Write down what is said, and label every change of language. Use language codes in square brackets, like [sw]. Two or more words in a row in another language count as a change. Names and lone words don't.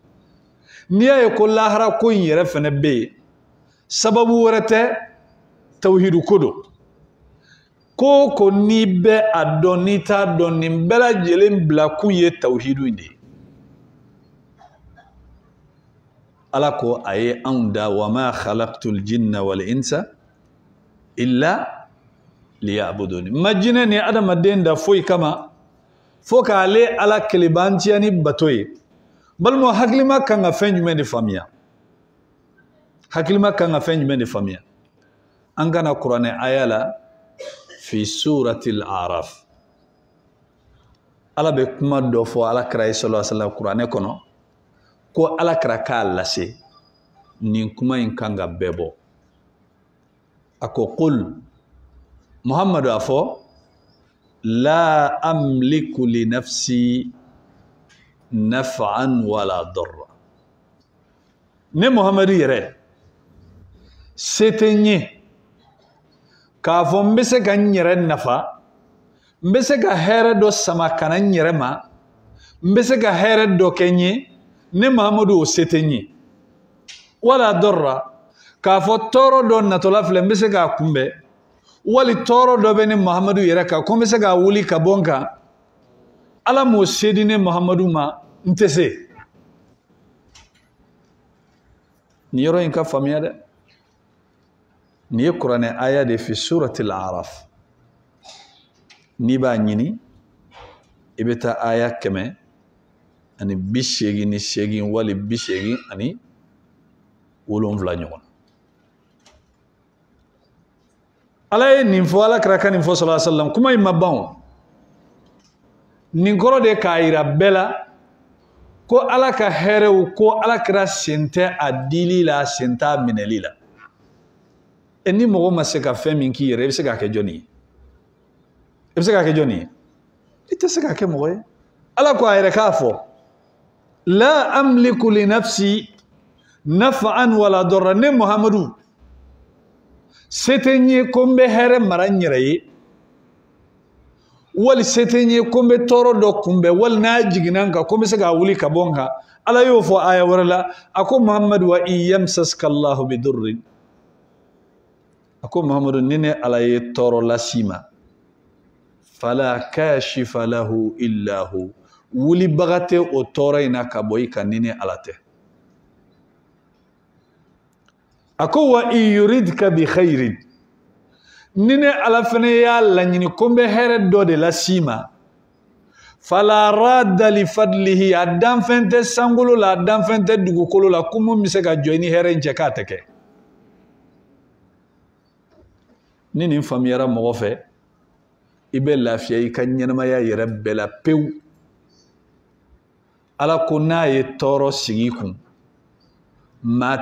[bm] N'i y'a ye ko lahara ko in yɛrɛ fana bɛ yen, sababu wɛrɛ tɛ, tawhidu ko don. Ko ko n'i bɛ a dɔn n'i t'a dɔn nin bɛɛ lajɛlen bila kun ye tawhidu in de ye. Ala ko a ye anw da [ar] وما خلقت الجن والإنس إلا ليعبدون. [bm] Ma jinɛ ni adamaden da foyi kama fo k'ale Ala kelebantiya ni bato ye, balmo haklima kan ga fen jumɛn de faamuya haklima kan ga fen jumɛn de faamuya an kana kuranɛ aya la fi surati al-a'raf ala be kuma dɔ fɔ ala kira [ar] صلى الله عليه وسلم [bm] kuranɛ kɔnɔ ko ala kira k'a lase nin kuma in kan ga bɛɛ bɔ a ko qul muhammadu a fɔ [ar] لا أملك لنفسي نفعا ولا ضرا [bm] ne muhammadu yɛrɛ se tɛ n ye k'a fɔ n bɛ se ka n yɛrɛ nafa n bɛ se ka hɛrɛ dɔ sama ka na n yɛrɛ ma n bɛ se ka hɛrɛ dɔ kɛ n ye ne muhammadu o se tɛ n ye [ar] ولا ضرا [bm] k'a fɔ tɔɔrɔ dɔ natɔla filɛ n bɛ se k'a kunbɛn wali tɔɔrɔ dɔ bɛ ne muhammadu yɛrɛ kan ko n bɛ se k'a wuli ka bɔ n kan ala m'o se di ne muhammadu ma n tɛ se nin yɔrɔ in ka faamuya dɛ nin ye kuranɛ aya de fi surati al-a'raf n'i b'a ɲini i bɛ taa aya 188 wali 87 ɲɔgɔn ala ye nin fɔ ala kira ka nin fɔ [ar] صلى الله عليه وسلم [bm] kuma in ma ban nin kɔrɔ de k'a yira bɛɛ la ko ala ka hɛrɛw ko ala kira sen tɛ a dili la sen t'a minɛli la ni mɔgɔ ma se ka fɛn min k'i yɛrɛ i bɛ se k'a kɛ jɔnni ye i bɛ se k'a kɛ jɔnni ye i tɛ se k'a kɛ mɔgɔ ye ala ko a yɛrɛ k'a fɔ [ar] لا أملك لنفسي نفعا ولا ضرا [bm] ne muhammadu se tɛ n ye ko n bɛ hɛrɛ mara n yɛrɛ ye wali se tɛ n ye ko n bɛ tɔɔrɔ dɔ kunbɛn wali n'a jiginna n kan ko n bɛ se k'a wuli ka bɔ n kan ala y'o fɔ aya wɛrɛ la a ko muhammadu [ar] وإن يمسسك الله بضر [bm] a ko muhammadu ni ne ala ye tɔɔrɔ lasi ma [ar] فلا كاشف له إلا هو [bm] wulibaga tɛ o tɔɔrɔ in na ka bɔ i kan ni ne ala tɛ a ko [ar] وإن يردك بخير [bm] ni ne ala fana y'a laɲini ko n bɛ hɛrɛ dɔ de lasi ma [ar] فلا راد لفضله [bm] a danfɛn tɛ sankolo la a danfɛn tɛ dugukolo la ko mun bɛ se ka jɔ i ni hɛrɛ in cɛ k'a tɛ kɛ ni nin faamuyara mɔgɔ fɛ i bɛ lafiya i ka ɲɛnamaya yɛrɛ bɛɛ la pewu ala ko n'a ye tɔɔrɔ sigi i kun maa